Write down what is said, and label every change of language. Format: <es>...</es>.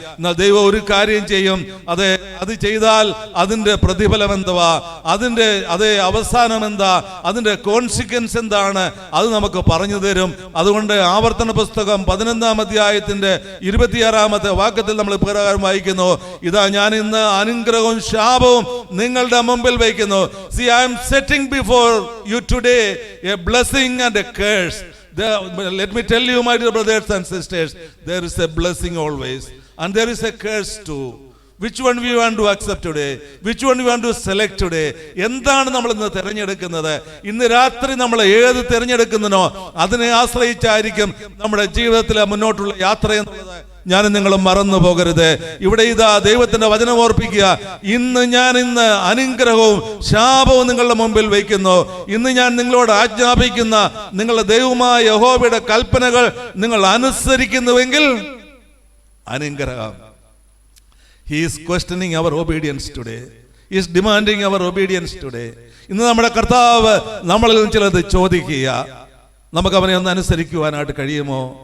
<ml>എന്നാൽ ദൈവം ഒരു കാര്യം ചെയ്യും, അത് ചെയ്താൽ അതിന്റെ പ്രതിഫലം എന്തുവാ, അതിന്റെ അവസാനം എന്താ, അതിന്റെ കോൺസിക്വൻസ് എന്താണ്, അത് നമുക്ക് പറഞ്ഞു തരും. അതുകൊണ്ട് ആവർത്തന പുസ്തകം 11-ാം അധ്യായത്തിന്റെ 26-ാമത്തെ വാക്യത്തിൽ നമ്മൾ പ്രകാരം വായിക്കുന്നു, ഇതാ ഞാൻ ഇന്ന് അനുഗ്രഹവും ശാപവും നിങ്ങളുടെ മുമ്പിൽ വയ്ക്കുന്നു.</ml> <en>See, I am setting before you today a blessing and a curse. Let me tell you, my dear brothers and sisters, there is a blessing always and there is a curse too. Which one we want to accept today? Which one we want to select today?</en> <ml>എന്താണ് നമ്മൾ ഇന്ന് തിരഞ്ഞെടുക്കുന്നത്? ഇന്ന് രാത്രി നമ്മൾ ഏത് തിരഞ്ഞെടുക്കുന്നോ അതിനെ ആശ്രയിച്ചായിരിക്കും നമ്മുടെ ജീവിതത്തിലെ മുന്നോട്ടുള്ള യാത്ര എന്നുള്ളത് ഞാൻ നിങ്ങൾ മറന്നു പോകരുത്. ഇവിടെ ഇതാ ദൈവത്തിന്റെ വചനം ഓർപ്പിക്കുക, ഇന്ന് അനുഗ്രഹവും ശാപവും നിങ്ങളുടെ മുമ്പിൽ വയ്ക്കുന്നു. ഇന്ന് ഞാൻ നിങ്ങളോട് ആജ്ഞാപിക്കുന്ന നിങ്ങളുടെ ദൈവമായ യഹോവയുടെ കൽപ്പനകൾ നിങ്ങൾ അനുസരിക്കുന്നുവെങ്കിൽ അനുഗ്രഹം.</ml> <en>He is questioning our obedience today. He is demanding our obedience today.</en> <ml>ഇന്ന് നമ്മുടെ കർത്താവ് നമ്മളിൽ നിന്ന് ചിലത് ചോദിക്കുക, നമുക്ക് അവനെ ഒന്ന് അനുസരിക്കുവാനായിട്ട് കഴിയുമോ?</ml>